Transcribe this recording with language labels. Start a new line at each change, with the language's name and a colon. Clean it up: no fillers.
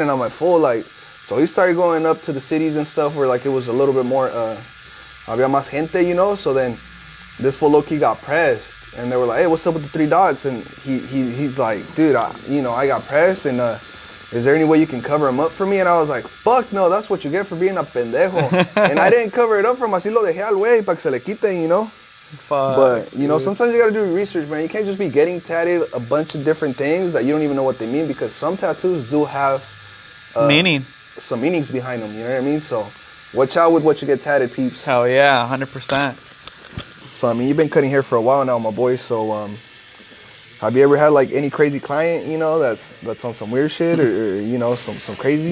English: And I'm like, fool, like, so he started going up to the cities and stuff where like it was a little bit more,
Spanish: había más gente,
English: So then this fool low-key got pressed, and they were like, hey, what's up with the 3 dots? And he's like, dude, I got pressed, and is there any way you can cover them up for me? And I was like, fuck no, that's what you get for being a pendejo. And I didn't cover it up for him.
Spanish: Así lo dejé al güey para que se le quiten,
English: you know? Fuck, but, you know, sometimes you gotta do research, man. You can't just be getting tatted a bunch of different things that you don't even know what they mean, because some tattoos do have meaning. Some meanings behind them, you know what I mean? So watch out with what you get tatted, peeps. Hell yeah, 100%. So, I mean, you've been cutting hair for a while now, my boy, so have you ever had like any crazy client, you know, that's on some weird shit, or you know, some crazy?